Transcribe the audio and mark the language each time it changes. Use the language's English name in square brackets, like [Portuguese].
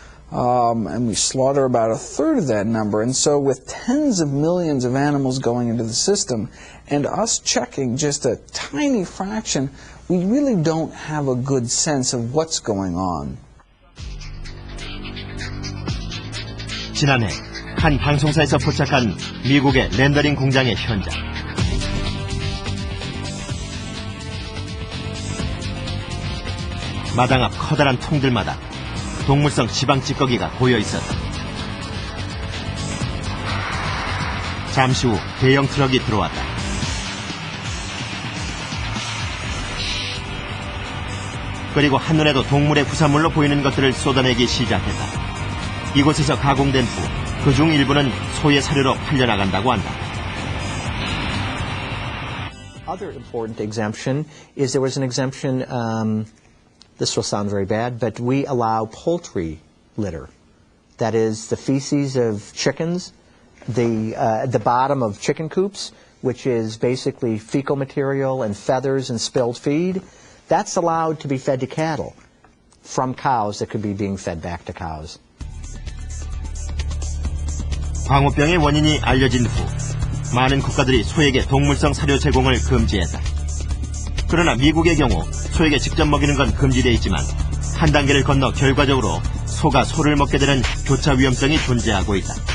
[English] And we slaughter about a third of that number. And so with tens of millions of animals going into the system and us checking just a tiny fraction, we really don't have a good sense of what's going on. [Korean] 지난해 한 방송사에서 포착한 미국의 렌더링 공장의 현장. 마당 앞 커다란 통들마다 동물성 지방 찌꺼기가 고여 있었다. 잠시 후 대형 트럭이 들어왔다. 그리고 한눈에도 동물의 부산물로 보이는 것들을 쏟아내기 시작했다. 이곳에서 가공된 후 그중 일부는 소의 사료로 팔려나간다고 한다. [English] Other important exemption is there was an exemption, this will sound very bad, but we allow poultry litter. That is the feces of chickens, the bottom of chicken coops, which is basically fecal material and feathers and spilled feed. That's allowed to be fed to cattle from cows that could be being fed back to cows. [Korean] 광우병의 원인이 알려진 후 많은 국가들이 소에게 동물성 사료 제공을 금지했다. 그러나 미국의 경우 소에게 직접 먹이는 건 금지되어 있지만 한 단계를 건너 결과적으로 소가 소를 먹게 되는 교차 위험성이 존재하고 있다.